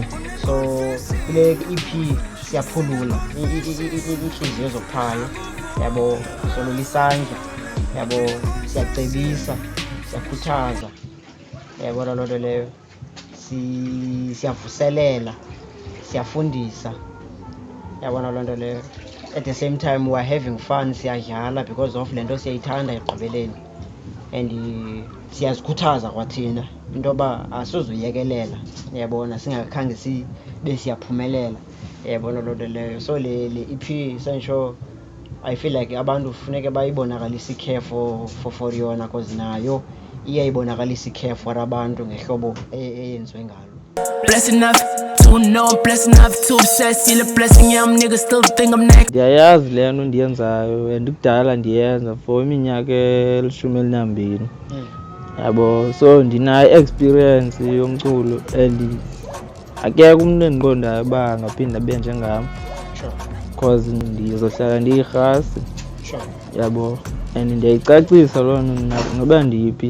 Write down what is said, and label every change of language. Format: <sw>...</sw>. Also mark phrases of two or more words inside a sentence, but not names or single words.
<xh>So kule EP siyaphulula iintliziyo zokuphayo yabo, solula isandla yabo, siyacebisa, siyakhuthaza, yabona loo nto leyo. Siyavuselela, siyafundisa, yabona loo nto leyo.</xh> <en>At the same time we're having fun, siyadlala because of</en> <xh>le nto siyayithanda ekugqibeleni. And siyazikhuthaza kwathina into yoba asizuyekelela, yabona, singakhange sibe siyaphumelela, yabona loo nto leyo. So le EP senditsho</xh> <en>I feel like</en> <xh>abantu funeke bayibonakalise ikhe for yona because nayo iyayibonakalisa ikhe for abantu ngehlobo eyenziwe ngalo.</xh> <en>Blessed enough to know, blessed enough to obsess. See the blessing, yeah, I'm niggas still think I'm next.</en> <xh>Ndiyayazi le nto ndiyenzayo and kudala ndiyenza for iminyaka 12 yabo. So ndinayo experience yomculo and akekho umntu endiqondayo uba angaphinda abe njengam. Sure. Because ndizohlala ndiyirhasi yabo, and ndiyayicacisa loo nto noba ndiyiphi.</xh>